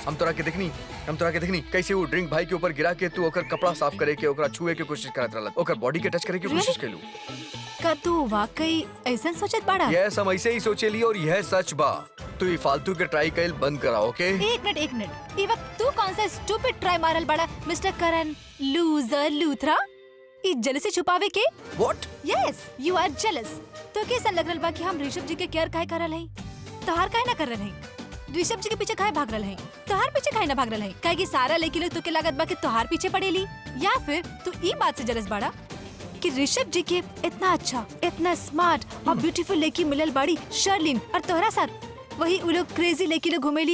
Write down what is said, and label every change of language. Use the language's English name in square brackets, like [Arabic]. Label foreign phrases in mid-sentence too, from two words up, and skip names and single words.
[Bhojpuri] हम तोरा के देखनी कैसे वो ड्रिंक भाई के ऊपर गिरा के तू ओकर कपड़ा साफ करे के, ओकरा छुए के कोशिश करत रहल, ओकर बॉडी के टच करे के कोशिश कैलू। का तू वाकई ऐसन सोचत बड़ा? यस हम ऐसे ही सोचेली और यह सच बा। तू ये फालतू के ट्राई कैल बंद करा, ओके? एक मिनट। ये वक्त तू कौन सा [English] stupid try [Bhojpuri] मारल बड़ा मिस्टर करण लूजर लूथरा? ये जेलसी छुपावे के? व्हाट? [English] Yes you are jealous. [Bhojpuri] तो कैसा लग रहल बा कि हम ऋषभ जी के केयर काहे करल हई? तहार काहे ना कर रहल हई? ऋषभ जी के पीछे काहे भाग रहल हई? तहार पीछे काहे ना भाग रहल हई? काहे कि सारा लड़की लोग तो के लागत बा कि तोहार पीछे पड़ेली, या फिर तू ई बात से जेलस बाड़ा कि ऋषभ जी के इतना अच्छा, इतना स्मार्ट और ब्यूटीफुल लड़की मिलल बाड़ी शर्लिन, और तोहरा साथ वही उ लोग क्रेजी लड़की लोग घुमेली।